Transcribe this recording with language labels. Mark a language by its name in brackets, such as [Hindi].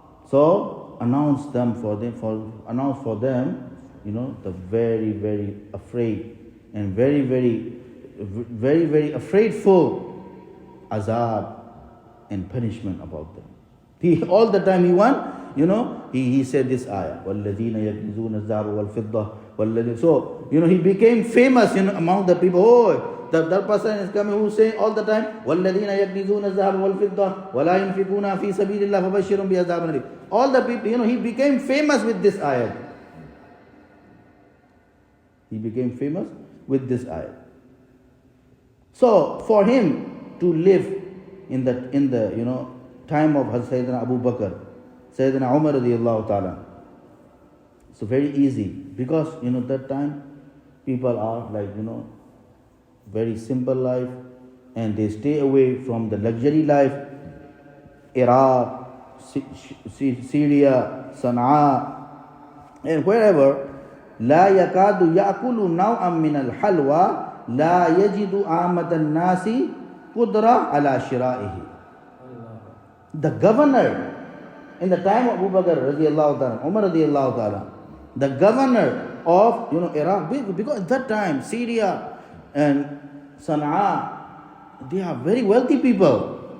[English] So announce for them, the very, very afraid and very, very, very, very afraidful azab and punishment about them. He all the time he want, he said this ayah, [Arabic] وَالَّذِينَ يَكْنِزُونَ الذَّهَبَ وَالْفِضَّةَ وَالَّذِينَ. [English] So, he became famous, among the people. Oh, that person is coming who's saying all the time, [Arabic] وَالَّذِينَ يَكْنِزُونَ الذَّهَبَ وَالْفِضَّةَ وَلَا يُنْفِقُونَ فِي سَبِيلِ اللَّهِ فَبَشِّرْهُمْ بِعَذَابٍ أَلِيمٍ. [English] All the people, he became famous with this ayah. He became famous with this ayah. So for him to live in the time of Sayyidina Abu Bakr, Sayyidina Umar radiallahu ta'ala, so very easy, because that time people are like very simple life, and they stay away from the luxury life. Iraq, Syria, Sana'a, and wherever. [Arabic] لا يكاد يأكل نوعا من الحلوى لا يجد عامة الناس قدرة على شرائه. [English] The governor in the time of Abu Bakr radiallahu ta'ala, Umar radiallahu ta'ala, the governor of Iraq, because at that time Syria and Sana'a, they are very wealthy people.